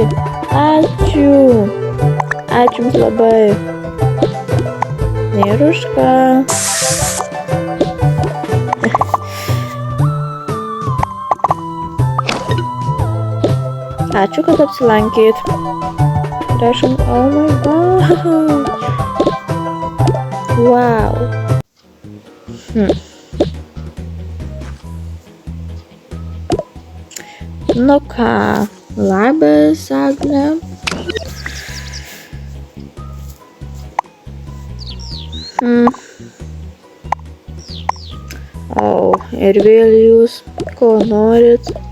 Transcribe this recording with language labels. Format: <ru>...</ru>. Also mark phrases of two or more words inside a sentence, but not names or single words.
<lt>Ačiū. Ačiū Jums labai. Ir už ką. Ačiū, kad apsilankėt. Rašom,</lt> <en>oh my god.</en> <lt>Wow. Nu ką, labas, Agne. O, ir vėl jūs, ko norit?</lt>